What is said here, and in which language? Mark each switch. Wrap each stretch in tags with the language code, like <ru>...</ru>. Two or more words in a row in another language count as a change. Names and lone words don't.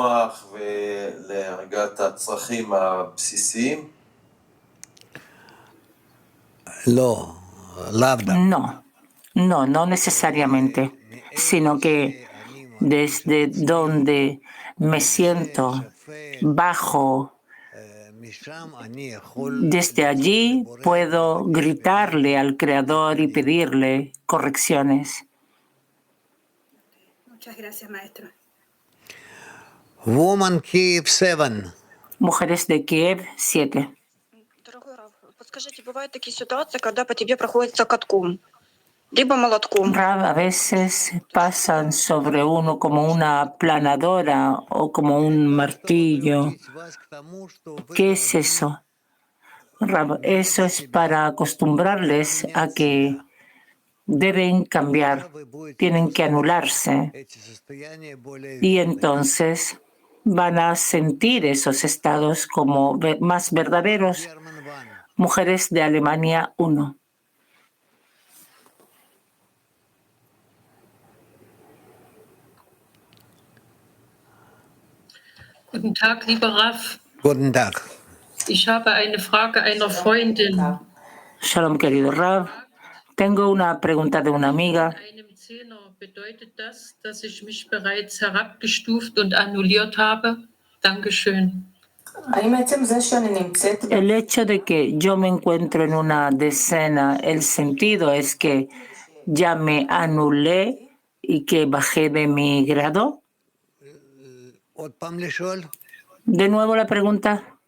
<es>No necesariamente, sino que desde donde me siento bajo, desde allí puedo gritarle al Creador y pedirle correcciones. Muchas gracias, maestro.</es> <en>Woman Kiev 7.</en> <es>Mujeres de Kiev 7.</es> <ru>Подскажите, бывают такие ситуации, когда по тебе проходится катком, либо молотком?</ru> <es>A veces pasan sobre uno como una planadora o como un martillo. ¿Qué es eso? Rab, eso es para acostumbrarles a que deben cambiar, tienen que anularse. Y entonces van a sentir esos estados como más verdaderos. Mujeres de Alemania 1.</es> <de>Guten Tag, lieber Raf. Guten Tag. Ich habe eine Frage einer Freundin.</de> <es>Shalom, querido Rav. Tengo una pregunta de una amiga.</es> <de>Einem Zehner bedeutet das, dass ich mich bereits herabgestuft und annulliert habe? Dankeschön.</de> <es>El hecho de que yo me encuentro en una decena, el sentido es que ya me anulé y que bajé de mi grado. De nuevo la pregunta.</es>